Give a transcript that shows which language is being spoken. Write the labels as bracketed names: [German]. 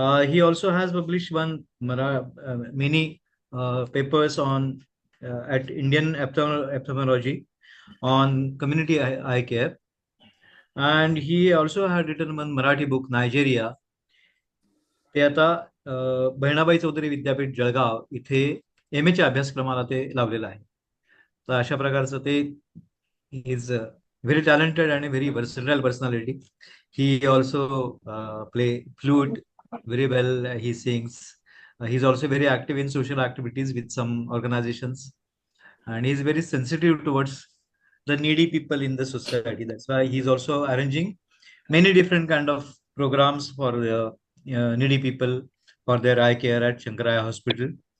[English] He also has published many papers on at Indian ophthalmology on community eye care, and he also had written one Marathi book Nigeria. [Marathi] ते आता बहिणाबाई चौधरी विद्यापीठ जळगाव इथे MA च्या अभ्यासक्रमाला ते लावलेलं आहे. तर अशा प्रकारचं ते [English] is very talented [Marathi] आणि [English] Very versatile personality. He also play flute very well. He sings. He's also very active in social activities with some organizations, and he's very sensitive towards the needy people in the society. That's why he's also arranging many different kind of programs for needy people for their eye care at Shankaraya Hospital.